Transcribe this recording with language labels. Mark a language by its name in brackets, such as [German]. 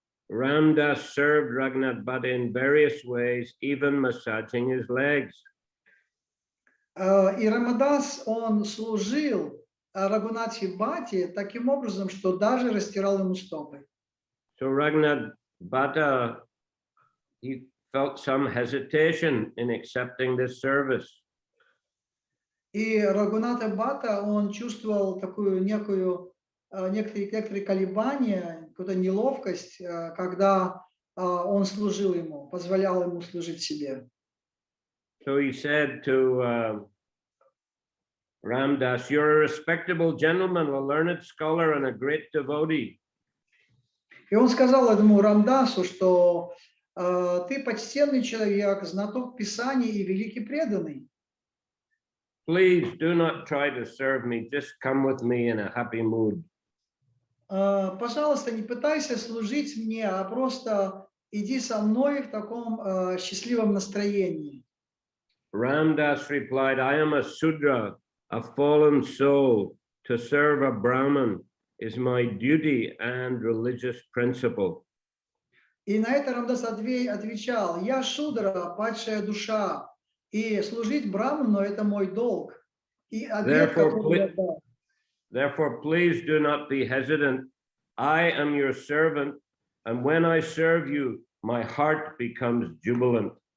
[English] Ramdas served Raghunath Bhatta in various ways, even massaging his legs. [Russian] И Рамадас, он служил Рагунатхи Бхатте таким образом, что даже растирал ему стопы. [English] So Raghunath Bhatta, he felt some hesitation in accepting this service. [Russian] И Рагуната Бхатта, он чувствовал такую некоторые колебания, какую-то неловкость, когда он служил ему, позволял ему служить себе. [English] So he said to Ramdas, "You're a respectable gentleman, a learned scholar, and a great devotee." [Russian] И он сказал этому Рамдасу, что ты почтенный человек, знаток Писаний и великий преданный. [English] Please do not try to serve me. Just come with me in a happy mood. [Russian] Пожалуйста, не пытайся служить мне, а просто иди со мной в таком счастливом настроении. [English] Ramdas replied, "I am a Sudra, a fallen soul. To serve a Brahmin is my duty and religious principle." [Russian] И на это Рамдас отвечал: я Шудра, падшая душа, и служить Браману — это мой долг. И обет, который я дал. [English] Therefore, please do not be hesitant. I am your servant, and when I serve you, my heart becomes jubilant.